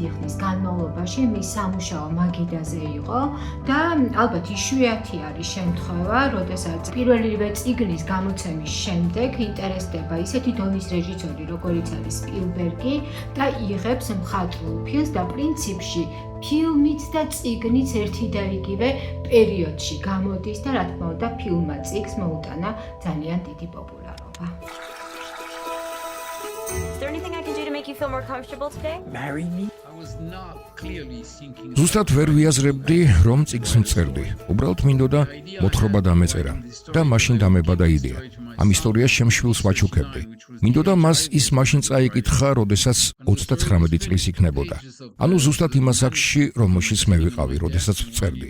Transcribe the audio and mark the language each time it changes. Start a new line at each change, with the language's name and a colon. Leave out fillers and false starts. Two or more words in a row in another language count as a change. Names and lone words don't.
Georgian: ხნის განმავლობაში მის სამუშაო მაგიდაზე იყო და ალბათ იშვიათი არის შემთხვევა, როდესაც პირველივე წიგნის გამოცემის შემდეგ ინტერესდება ისეთი დონის რეჟისორი, როგორიც არის სპილბერგი და იღებს მხატვრულ ფილმს და პრინციპში ფილმიც და წიგნიც ერთი და იგივე პერიოდში გამოდის და რა თქმა უნდა ფილმმა წიგნს მოუტანა ძალიან დიდი პოპულარობა.
English: Is there anything I can do to make you feel more comfortable today? Marry me?
Georgian: ზუსტად ვერ ვიაზრებდი, რომ წიგნს მწერდი. უბრალოდ მინდოდა მოთხრობა დამეწერა და მაშინ დამებადა იდეა. ამ ისტორიას შემშვილს ვაჩუქებდი. მინდოდა მას ის მაშინ წაიკითხა, როდესაც 39 წლის იქნებოდა. ანუ ზუსტად იმ ასაკში, რომელშიც მე ვიყავი, როდესაც ვწერდი.